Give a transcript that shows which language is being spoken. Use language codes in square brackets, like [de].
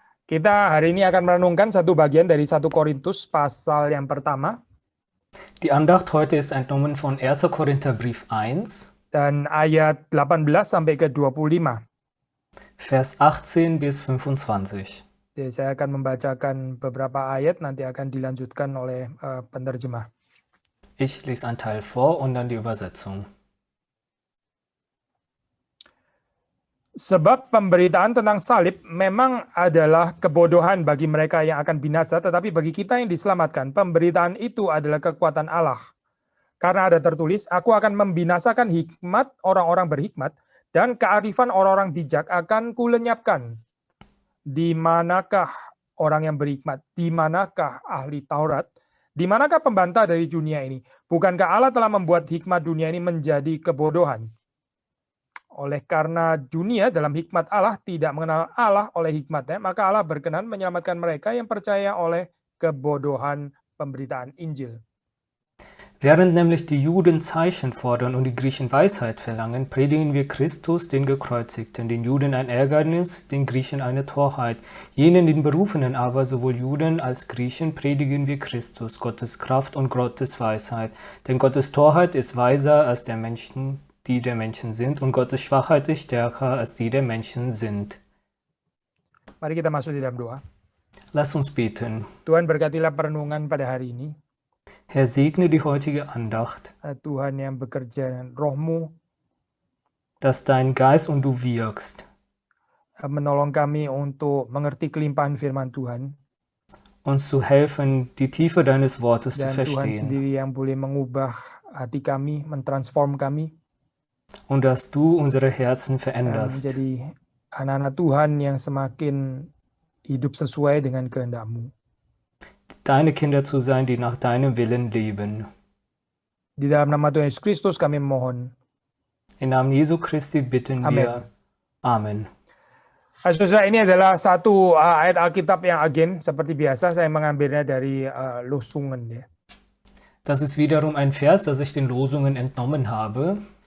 [id] kita hari ini akan merenungkan satu bagian dari 1 Korintus pasal yang pertama [de] Die Andacht heute ist entnommen von 1. Korintherbrief 1, [id] dan ayat 18 sampai ke 25. [de] Vers 18 bis 25. [id] Jadi saya akan membacakan beberapa ayat, nanti akan dilanjutkan oleh penerjemah. [de] Ich lese einen Teil vor und dann die Übersetzung. [id] Sebab pemberitaan tentang salib memang adalah kebodohan bagi mereka yang akan binasa, tetapi bagi kita yang diselamatkan, pemberitaan itu adalah kekuatan Allah. Karena ada tertulis, aku akan membinasakan hikmat orang-orang berhikmat, dan kearifan orang-orang bijak akan kulenyapkan. Di manakah orang yang berhikmat? Di manakah ahli Taurat? Di manakah pembantah dari dunia ini? Bukankah Allah telah membuat hikmat dunia ini menjadi kebodohan? Oleh karena dunia dalam hikmat Allah tidak mengenal Allah oleh hikmatnya, maka Allah berkenan menyelamatkan mereka yang percaya oleh kebodohan pemberitaan Injil. [de] Während nämlich die Juden Zeichen fordern und die Griechen Weisheit verlangen, predigen wir Christus, den Gekreuzigten, den Juden ein Ärgernis, den Griechen eine Torheit. Jenen, den Berufenen aber, sowohl Juden als Griechen, predigen wir Christus, Gottes Kraft und Gottes Weisheit. Denn Gottes Torheit ist weiser als der Menschen, die der Menschen sind, und Gottes Schwachheit ist stärker als die der Menschen sind. [id] Mari kita masuk di dalam doa. [de] Lass uns beten. [id] Tuhan, berkatilah perenungan pada hari ini. [de] Herr, segne die heutige Andacht, [id] Tuhan yang bekerja dengan roh-Mu, [de] dass dein Geist und du wirkst, [id] menolong kami untuk mengerti kelimpahan firman Tuhan, [de] uns zu helfen, die Tiefe deines Wortes zu [id] dan Tuhan [de] verstehen. [id] sendiri yang boleh mengubah hati kami, mentransform kami, [de] Und dass du unsere Herzen veränderst, [id] menjadi anak-anak Tuhan yang semakin hidup sesuai dengan kehendak-Mu. [de] deine Kinder zu sein, die nach deinem Willen leben. [id] Di dalam nama Tuhan Yesus Kristus kami mohon. [de] Im Namen Jesu Christi bitten [id] Amen. [de] wir. Amen. [id] Saudara, ini adalah satu ayat Alkitab yang again, seperti biasa saya mengambilnya dari Losungen ya. [de] Das ist wiederum ein Vers, das ich den Losungen entnommen habe.